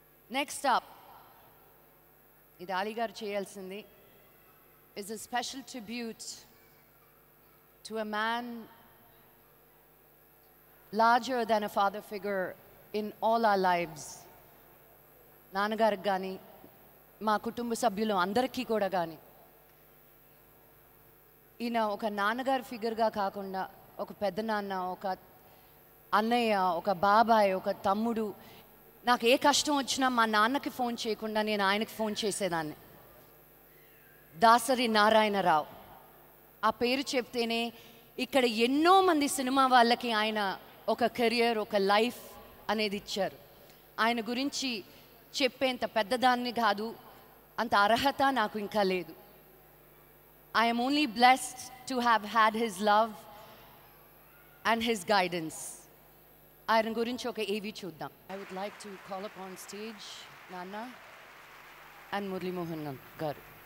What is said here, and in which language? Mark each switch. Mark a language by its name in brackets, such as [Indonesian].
[English] Next up, [Telugu] ఇది అలీ గారు చేయాల్సింది, [English] is a special tribute to a man larger than a father figure in all our lives. [Telugu] నాన్నగారికి కానీ మా కుటుంబ సభ్యులు అందరికీ కూడా కానీ ఈయన ఒక నాన్నగారి ఫిగర్గా కాకుండా ఒక పెద్దనాన్న, ఒక అన్నయ్య, ఒక బాబాయ్, ఒక తమ్ముడు. నాకు ఏ కష్టం వచ్చినా మా నాన్నకి ఫోన్ చేయకుండా నేను ఆయనకి ఫోన్ చేసేదాన్ని. దాసరి నారాయణరావు ఆ పేరు చెప్తేనే ఇక్కడ ఎన్నో మంది సినిమా వాళ్ళకి ఆయన ఒక కెరియర్, ఒక లైఫ్ అనేది ఇచ్చారు. ఆయన గురించి చెప్పేంత పెద్దదాన్ని కాదు, అంత అర్హత నాకు ఇంకా లేదు. [English] I am only blessed to have had his love and his guidance. [Telugu] ఆయన గురించి ఒక ఏవి చూద్దాం. [English] I would like to call upon stage Nana and Murli Mohan garu.